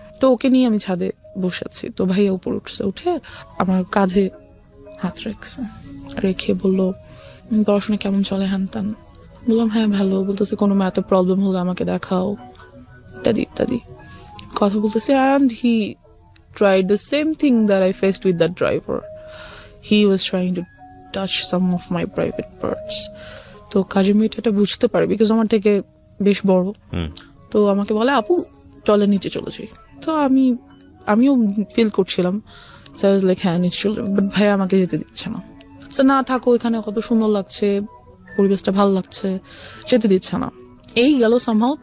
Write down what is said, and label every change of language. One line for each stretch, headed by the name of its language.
Bangla: তো ওকে নিয়ে আমি ছাদে বসেছি। তো ভাইয়া উপর উঠছে, উঠে আমার কাঁধে হাত রেখে বললো, পড়াশোনা কেমন চলে, হ্যান ত্যান। বললাম হ্যাঁ ভালো। বলতেছে কোনো ম্যাথে প্রবলেম হলে আমাকে দেখাও, ইত্যাদি ইত্যাদি কথা বলতেছে।
English: And he tried the same thing that I faced with that driver. He was trying to touch some of my private parts.
Bangla: তো কাজের মেয়েটা এটা বুঝতে পারে, বিকজ আমার থেকে বেশ বড়। তো আমাকে বলে আপু চলে নিচে চলে যাই। তো আমিও ফিল করছিলাম, লাইক হ্যাঁ নিচে চলে, বাট ভাইয়া আমাকে যেতে দিচ্ছে না। না থাকো, এখানে কত সুন্দর লাগছে, পরিবেশটা ভালো লাগছে, যেতে দিচ্ছে না। এই গেল সামহাও।